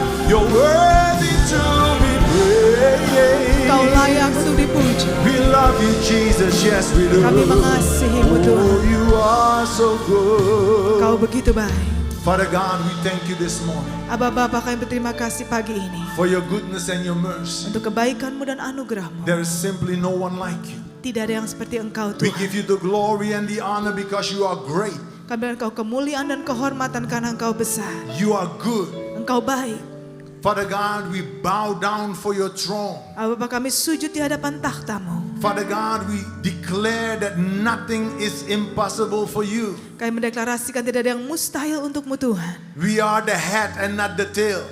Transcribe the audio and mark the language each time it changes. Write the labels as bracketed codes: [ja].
[en] You're worthy to be praised. [id] Engkau layak untuk dipuji. [en] We love you, Jesus. Yes, we do. [id] Kami mengasihi-Mu Oh, Tuhan. [en] you are so good. [id] Engkau begitu baik. [en] Father God, we thank you this morning [id] Aba Bapa, kami berterima kasih pagi ini [en] for your goodness and your mercy. [id] untuk kebaikan-Mu dan anugerah-Mu. [en] There is simply no one like you. [id] Tidak ada yang seperti Engkau [en] We [id] Tuhan. [en] give you the glory and the honor because you are great. [id] Kami berikan Engkau kemuliaan dan kehormatan karena Engkau besar. [en] You are good. [id] Engkau baik. [en] Father God, we bow down for your throne. [id] Aba Bapa, kami sujud di hadapan takhta-Mu. [en] Father God, we declare that nothing is impossible for you. [id] Kami mendeklarasikan tidak ada yang mustahil untuk-Mu Tuhan. [en] We are the head and not the tail.